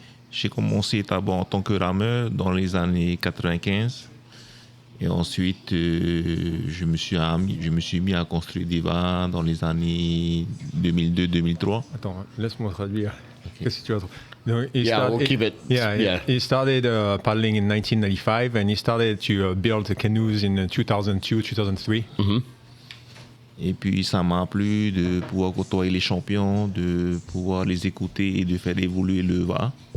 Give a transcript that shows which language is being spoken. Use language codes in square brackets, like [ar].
[fr] J'ai commencé d'abord en tant que rameur dans les années 95. Et ensuite, je me suis mis à construire des vannes dans les années 2002-2003. Attends, laisse-moi traduire. Okay. Qu'est-ce que tu vas trouver? [en] We'll keep it. Yeah. He started paddling in 1995, and he started to build canoes in 2002, 2003. Mm-hmm. [fr] Et puis, ça m'a plu de pouvoir côtoyer les champions, de pouvoir les écouter et de faire évoluer le Va'a.